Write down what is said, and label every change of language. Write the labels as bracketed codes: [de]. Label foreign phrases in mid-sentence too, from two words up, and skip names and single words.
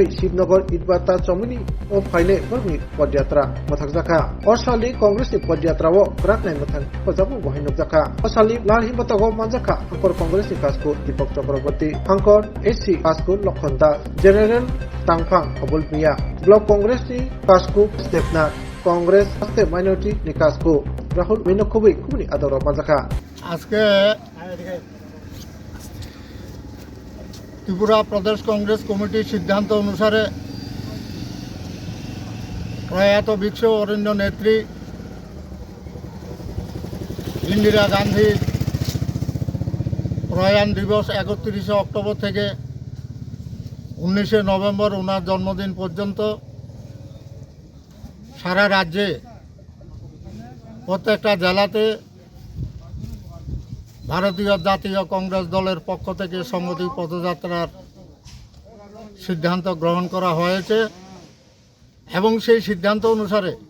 [trp] Shivnagar Idbata Chomini o phaile barmi podiyatra mathak jaka osali congress ni podiyatra wo kratnai mathan pajabu bohinok jaka osali lahar himata go manjaka hangkor congress ni kasko Deepak Chakraborty hangkor SC kasko Lokhonda general Tangphang Abulmiya block congress ni kasko Stepna congress aste minority ni kasko Rahul Minokobi kumni adoro manjaka [bn] আজকে ত্রিপুরা প্রদেশ কংগ্রেস কমিটির সিদ্ধান্ত অনুসারে প্রয়াত বিক্ষ অরণ্য নেত্রী ইন্দিরা গান্ধীর প্রয়াণ দিবস 31 অক্টোবর থেকে 19 নভেম্বর ওনার জন্মদিন পর্যন্ত সারা রাজ্যে প্রত্যেকটা জেলাতে ভারতীয় জাতীয় কংগ্রেস দলের পক্ষ থেকে সংহতি পদযাত্রার সিদ্ধান্ত গ্রহণ করা হয়েছে এবং সেই সিদ্ধান্ত অনুসারে